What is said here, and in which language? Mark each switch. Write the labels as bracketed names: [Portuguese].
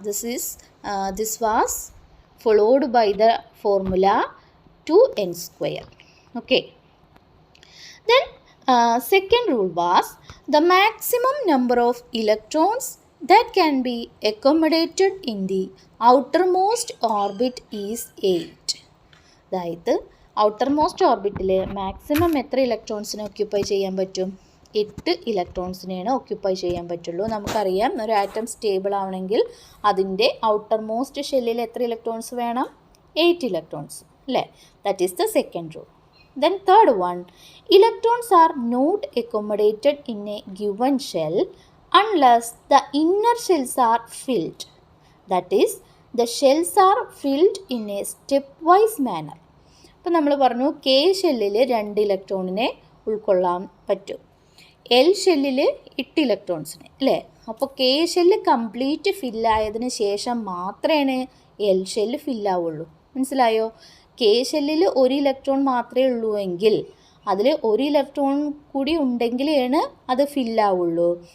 [English] This was followed by the formula 2n square. Okay. Then second rule was the maximum number of electrons that can be accommodated in the outermost orbit is 8. [Malayalam] അതായത് outermost ഓർബിറ്റിൽ maximum എത്ര ഇലക്ട്രോൺസിനെ occupy ചെയ്യാൻ പറ്റും? 8 ഇലക്ട്രോൺസിനെയാണ് occupy ചെയ്യാൻ പറ്റുള്ളൂ. നമുക്കറിയാം ഒരു atom stable ആവണമെങ്കിൽ അതിൻ്റെ ഔട്ടർമോസ്റ്റ് ഷെല്ലിൽ എത്ര ഇലക്ട്രോൺസ് വേണം? 8 ഇലക്ട്രോൺസ് അല്ലേ? [English] That is the second rule. Then third one, electrons are not accommodated in a given shell unless the inner shells are filled. That is, the shells are filled in a stepwise manner. [Malayalam] അപ്പോൾ നമ്മൾ പറഞ്ഞു K ഷെല്ലിൽ 2 ഇലക്ട്രോണിനെ ഉൾക്കൊള്ളാൻ പറ്റും, L ഷെല്ലിൽ 8 ഇലക്ട്രോൺസിനെ അല്ലേ? അപ്പോൾ കെ ഷെല്ല് കംപ്ലീറ്റ് ഫില്ലായതിന് ശേഷം മാത്രമേ എൽ ഷെല്ല് ഫില്ലാവുള്ളൂ. മനസ്സിലായോ? കെ ഷെല്ലിൽ 1 ഇലക്ട്രോൺ മാത്രമേ ഉള്ളൂ എങ്കിൽ അതിൽ 1 ഇലക്ട്രോൺ കൂടി ഉണ്ടെങ്കിലാണ് അത് ഫില്ലാവുള്ളൂ.